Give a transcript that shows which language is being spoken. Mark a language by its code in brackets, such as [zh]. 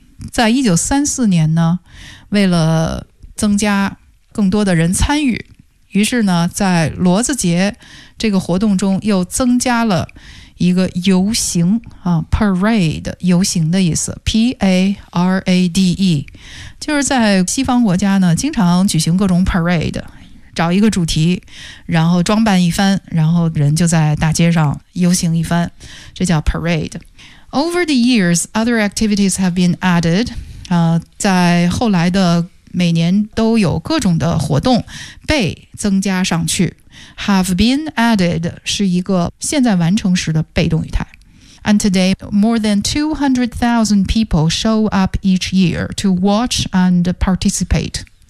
[zh] 在1934年呢，为了增加更多的人参与，于是呢，在骡子节这个活动中又增加了一个游行啊 ，parade 游行的意思 ，P-A-R-A-D-E， 就是在西方国家呢，经常举行各种 parade。找一个主题，然后装扮一番，然后人就在大街上游行一番，这叫 parade。 [en] Over the years, other activities have been added. [zh] 在后来的每年都有各种的活动被增加上去。 [en] Have been added [zh] 是一个现在完成时的被动语态。 [en] And today, more than 200,000 people show up each year to watch and participate.